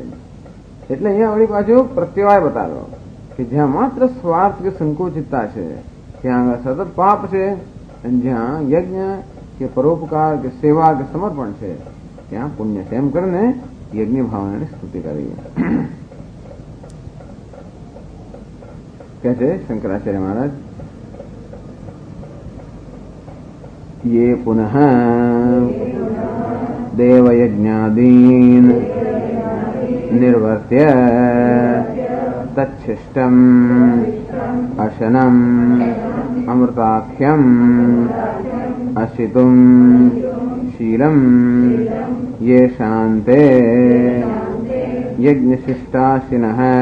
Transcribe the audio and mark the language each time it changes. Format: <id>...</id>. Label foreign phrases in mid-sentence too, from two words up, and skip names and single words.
<gu>એટલે અહીંયા વળી પાછું પ્રત્યવાય બતાવ્યો કે જ્યાં માત્ર સ્વાર્થ કે સંકુચિતતા છે ત્યાં આગળ સતત પાપ છે અને જ્યાં યજ્ઞ કે પરોપકાર કે સેવા કે સમર્પણ છે ત્યાં પુણ્ય છે. એમ કરીને યજ્ઞ ભાવનાની સ્તુતિ કરી. કે છે શંકરાચાર્ય મહારાજ,</gu> <sa>ये पुनः देवयज्ञादीन निर्वर्त्य तच्छिष्टम् अशनम् अमृताख्यम् अशितुम् शीलम् ये शान्ते यज्ञशिष्टाशिनः</sa>